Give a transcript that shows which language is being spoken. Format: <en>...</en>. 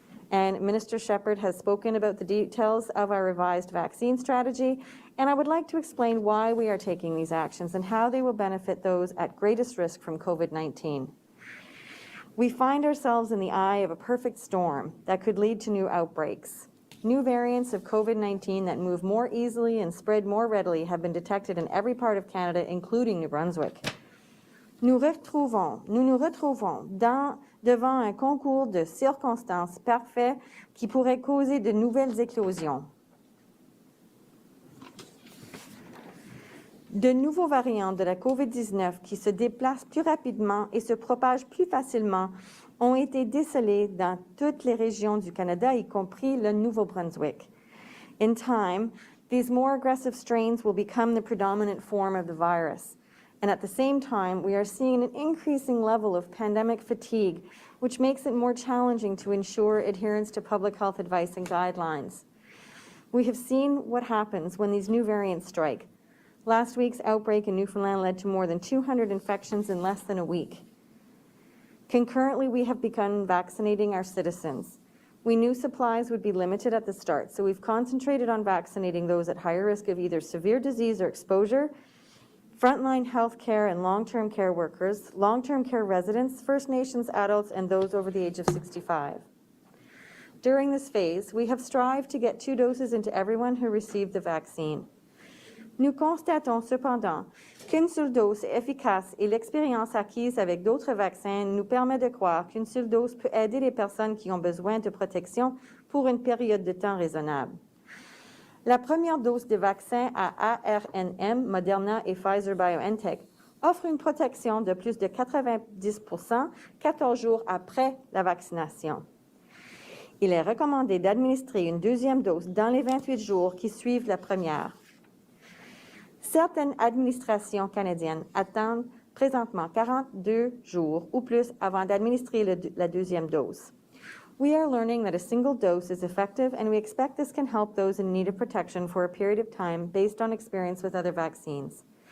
<en>And Minister Shephard has spoken about the details of our revised vaccine strategy, and I would like to explain why we are taking these actions and how they will benefit those at greatest risk from COVID-19. We find ourselves in the eye of a perfect storm that could lead to new outbreaks. New variants of COVID-19 that move more easily and spread more readily have been detected in every part of Canada, including New Brunswick.</en> <fr>Nous nous retrouvons devant un concours de circonstances parfait qui pourrait causer de nouvelles éclosions. De nouveaux variants de la COVID-19 qui se déplacent plus rapidement et se propagent plus facilement ont été décelés dans toutes les régions du Canada, y compris le Nouveau-Brunswick.</fr> <en>In time, these more aggressive strains will become the predominant form of the virus. And at the same time, we are seeing an increasing level of pandemic fatigue, which makes it more challenging to ensure adherence to public health advice and guidelines. We have seen what happens when these new variants strike. Last week's outbreak in Newfoundland led to more than 200 infections in less than a week. Concurrently, we have begun vaccinating our citizens. We knew supplies would be limited at the start, so we've concentrated on vaccinating those at higher risk of either severe disease or exposure, frontline health care and long-term care workers, long-term care residents, First Nations adults, and those over the age of 65. During this phase, we have strived to get 2 doses into everyone who received the vaccine.</en> <fr>Nous constatons cependant qu'une seule dose est efficace et l'expérience acquise avec d'autres vaccins nous permet de croire qu'une seule dose peut aider les personnes qui ont besoin de protection pour une période de temps raisonnable. La première dose de vaccin à ARNM, Moderna et Pfizer-BioNTech offre une protection de plus de 90% 14 jours après la vaccination. Il est recommandé d'administrer une deuxième dose dans les 28 jours qui suivent la première. Certaines administrations canadiennes attendent présentement 42 jours ou plus avant d'administrer la deuxième dose.</fr> <en>We are learning that a single dose is effective, and we expect this can help those in need of protection for a period of time based on experience with other vaccines.</en>